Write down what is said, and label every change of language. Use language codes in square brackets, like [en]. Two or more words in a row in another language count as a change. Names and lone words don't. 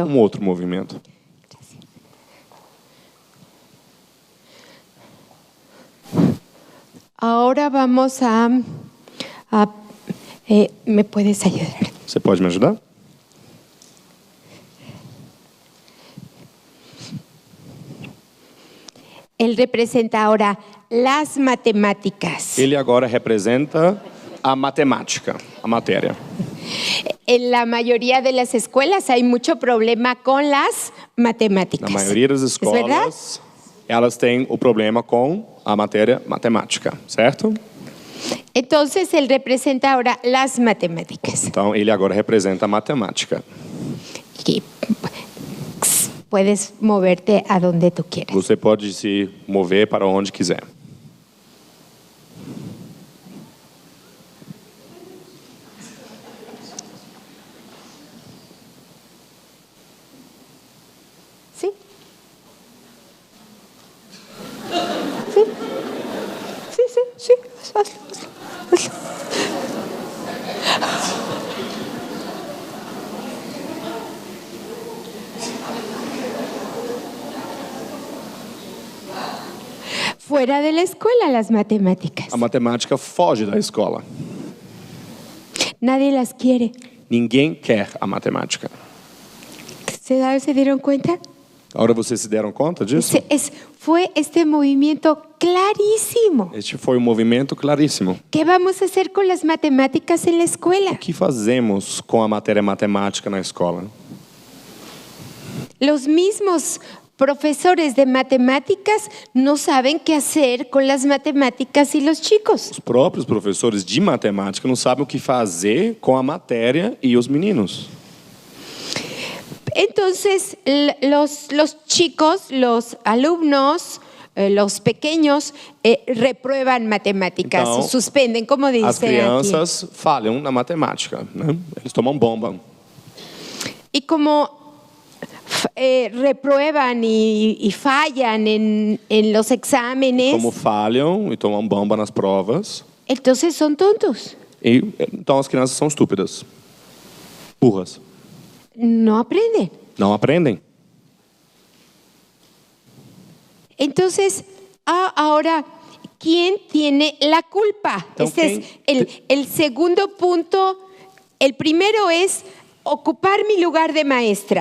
[pt] outro movimento. [es] Ahora vamos ¿me puedes ayudar? [pt] Você pode me ajudar? [es] Él representa ahora las matemáticas. [pt] Ele agora representa a matemática, a matéria. [es] En la mayoría de las escuelas hay mucho problema con las matemáticas. [pt] Na maioria das [es] ¿Es verdad? [pt] escolas, elas têm o problema com a matéria matemática, certo? [es] Entonces él representa ahora las matemáticas. [pt] Então, ele agora representa a matemática. [es] Y puedes moverte a donde tú quieras. [pt] Você pode se mover para onde quiser. [es] ¿Sí? ¿Sí? Sí, sí, sí. Hazlo. Fuera de la escuela las matemáticas. [pt] A matemática foge da escola. [es] Nadie las quiere. [pt] Ninguém quer a matemática. [es] ¿Se dieron cuenta? [pt] Agora vocês se deram conta disso? [es] Fue este movimiento clarísimo. [pt] Este foi um movimento claríssimo. [es] ¿Qué vamos a hacer con las matemáticas en la escuela? [pt] O que fazemos com a matéria matemática na escola? [es] Los mismos profesores de matemáticas no saben qué hacer con las matemáticas y los chicos. [pt] Os próprios professores de matemática não sabem o que fazer com a matéria e os meninos. [es] Entonces, los chicos, los alumnos, los pequeños, reprueban matemáticas, [pt] Então, [es] suspenden, como dicen [pt] As crianças falham na matemática, né? Eles tomam bomba. [es] Y como reprueban y fallan en los exámenes, [pt] Como falham e tomam bomba nas provas. [es] entonces son tontos. [pt] Então as crianças são estúpidas. Burras. [es] No aprenden. [pt] Não aprendem. [es] Entonces, ahora, ¿quién tiene la culpa? [pt] Então, [es] Este es el segundo punto. El primero es ocupar mi lugar de maestra.